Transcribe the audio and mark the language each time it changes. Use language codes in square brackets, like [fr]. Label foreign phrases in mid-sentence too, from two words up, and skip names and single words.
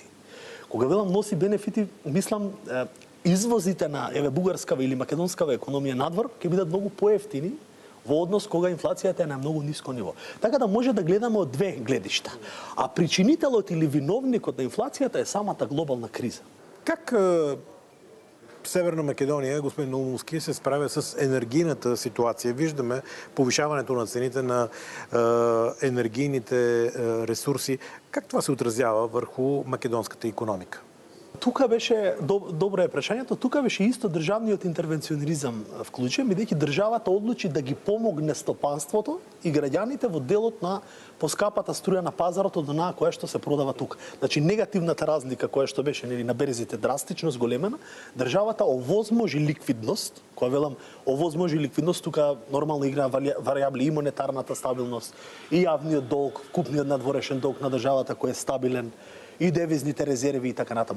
[mk] Кога велам носи бенефити, мислам извозите на бугарскава или македонскава економија надвор ќе бидат многу поевтини во однос кога инфлацијата е на многу ниско ниво. Така да може да гледаме од две гледишта. А причинителот или виновникот на инфлацијата е самата глобална криза. [bg] Как Северна Македонија, господин Наумовски, се справя с енергийната ситуација? Виждаме повишаването на цените на енергийните ресурси. Как това се отразява върху македонската икономика? [mk] Тука беше, добро е прашањето, тука беше исто државниот интервенционизам вклучен, бидејќи државата одлучи да ги помогне стопанството и граѓаните во делот на поскапата струја на пазарот од онаа која што се продава тука. Значи негативната разлика која што беше на берзите драстично зголемена, државата овозможи ликвидност, која велам овозможи ликвидност, тука нормално играа варијабли и монетарната стабилност, и јавниот долг, купниот надворешен долг на државата кој е стабилен, и девизните резерви и така натаму.